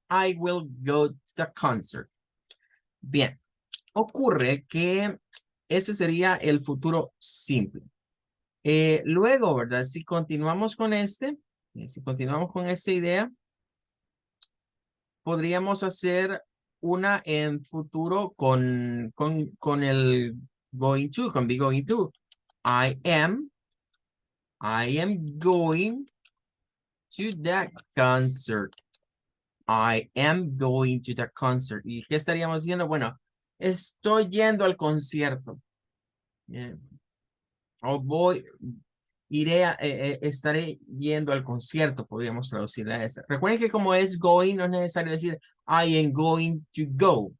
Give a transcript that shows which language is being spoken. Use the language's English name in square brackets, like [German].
[English] I will go to the concert. [Spanish] Bien, ocurre que ese sería el futuro simple. Luego, ¿verdad? Si continuamos con si continuamos con esta idea, podríamos hacer una en futuro con el going to, con be going to. [English] I am going to the concert. I am going to the concert. [Spanish] ¿Y qué estaríamos diciendo? Bueno, estoy yendo al concierto. O estaré yendo al concierto, podríamos traducirla a esa. Recuerden que como es going, no es necesario decir [English] I am going to go.